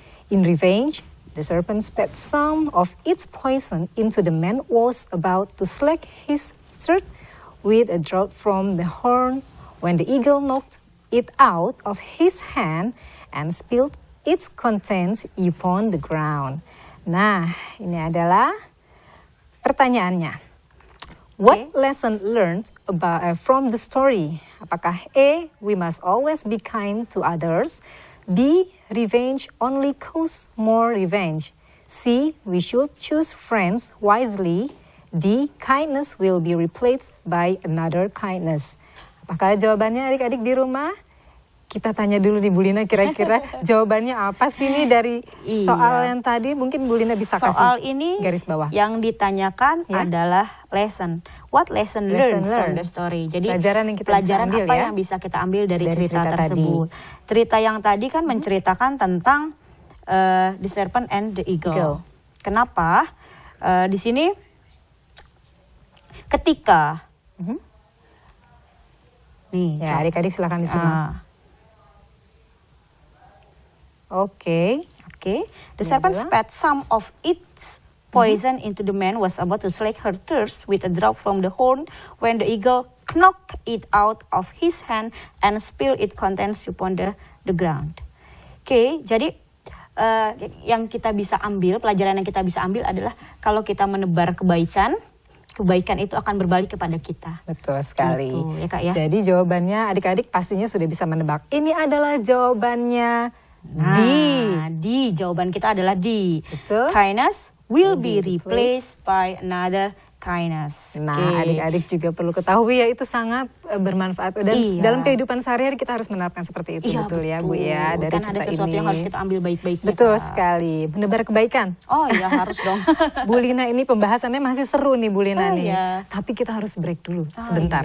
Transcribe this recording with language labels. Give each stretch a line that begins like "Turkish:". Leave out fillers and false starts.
English: In revenge, the serpent spat some of its poison into the man who was about to slack his throat with a draught from the horn when the eagle knocked it out of his hand and spilled its contents upon the ground.
Indonesian: Nah, ini adalah pertanyaannya.
English: What lesson learned from the story? Apakah A, we must always be kind to others? B, revenge only causes more revenge. C, we should choose friends wisely. D, kindness will be replaced by another kindness.
Indonesian: Apakah jawabannya adik-adik di rumah? Kita tanya dulu nih Bu Lina, kira-kira jawabannya apa sih nih dari soal yang tadi? Mungkin Bu Lina bisa kasih soal ini garis bawah. Yang ditanyakan adalah lesson.
English: What lesson learned from the story?
Indonesian: Jadi pelajaran yang kita pelajaran bisa ambil, apa ya? yang bisa kita ambil dari cerita tersebut? Tadi. Cerita yang tadi kan menceritakan tentang
English: the serpent and the eagle.
Indonesian: Kenapa? Di sini ketika nih, ya adik-adik silakan disimak. Oke.
English: The serpent spat some of its poison into the man was about to slake her thirst with a draught from the horn when the eagle knocked it out of his hand and spilled its contents upon the ground.
Indonesian: Jadi yang kita bisa ambil, pelajaran yang kita bisa ambil adalah kalau kita menebar kebaikan itu akan berbalik kepada kita. Betul sekali. Gitu, ya Kak ya. Jadi jawabannya adik-adik pastinya sudah bisa menebak. Ini adalah jawabannya D. Jawaban kita adalah D. Betul.
English: Kindness will be replaced by another kindness.
Indonesian: Nah, adik-adik juga perlu ketahui ya, itu sangat bermanfaat dan dalam kehidupan sehari-hari kita harus menerapkan seperti itu, betul ya Bu ya, dari kan ada sesuatu yang harus kita ambil baik-baiknya. Betul sekali, menebar kebaikan. Oh iya, harus dong. Bu Lina, ini pembahasannya masih seru nih Bu Lina nih. Iya. Tapi kita harus break dulu sebentar.